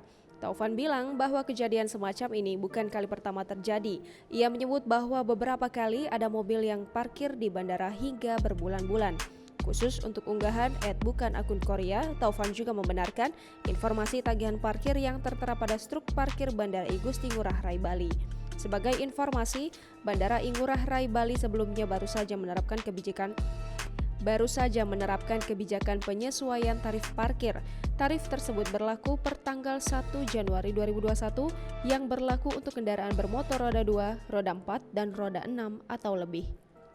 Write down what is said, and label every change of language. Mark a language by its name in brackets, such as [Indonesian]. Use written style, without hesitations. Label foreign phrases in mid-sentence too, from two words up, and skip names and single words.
[Indonesian] Taufan bilang bahwa kejadian semacam ini bukan kali pertama terjadi. Ia menyebut bahwa beberapa kali ada mobil yang parkir di bandara hingga berbulan-bulan. Khusus untuk unggahan @bukanAkunKorea, Taufan juga membenarkan informasi tagihan parkir yang tertera pada struk parkir Bandara I Gusti Ngurah Rai Bali. Sebagai informasi, Bandara I Ngurah Rai Bali sebelumnya baru saja menerapkan kebijakan penyesuaian tarif parkir. Tarif tersebut berlaku per tanggal 1 Januari 2021 yang berlaku untuk kendaraan bermotor roda 2, roda 4, dan roda 6 atau lebih.